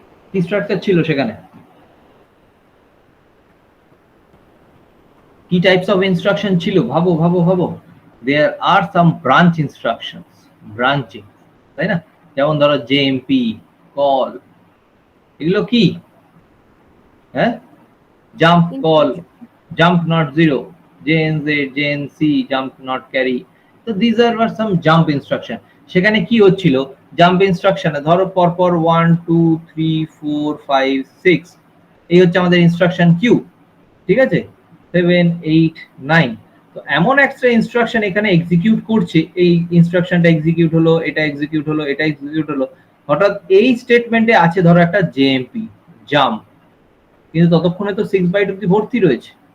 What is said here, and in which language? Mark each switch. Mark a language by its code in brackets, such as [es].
[bn] কি স্ট্রাকচার ছিল সেখানে, কি টাইপস অফ ইনস্ট্রাকশন ছিল, ভাবো ভাবো ভাবো। [en] there are some branch instructions, branching, [bn] তাই না? যেমন ধরো জেএমপি, কল, এগুলো কি? হ্যাঁ, [en] Jump call, jump not zero, jnz, jnc, jump not carry, তো these are some jump instruction। [bn] সেখানে কি হচ্ছিল, জাম্প ইনস্ট্রাকশনে ধরো পরপর 1 2 3 4 5 6, এই হচ্ছে আমাদের ইনস্ট্রাকশন কিউ, ঠিক আছে, 7 8 9। তো এমন একটা ইনস্ট্রাকশন এখানে এক্সিকিউট করছে, এই ইনস্ট্রাকশনটা এক্সিকিউট হলো, এটা এক্সিকিউট হলো, এটা এক্সিকিউট হলো, হঠাৎ এই স্টেটমেন্টে আছে ধরো একটা জেএমপি, জাম্প, কিন্তু ততক্ষণে তো 6 বাইট অবধি ভর্তি রয়েছে।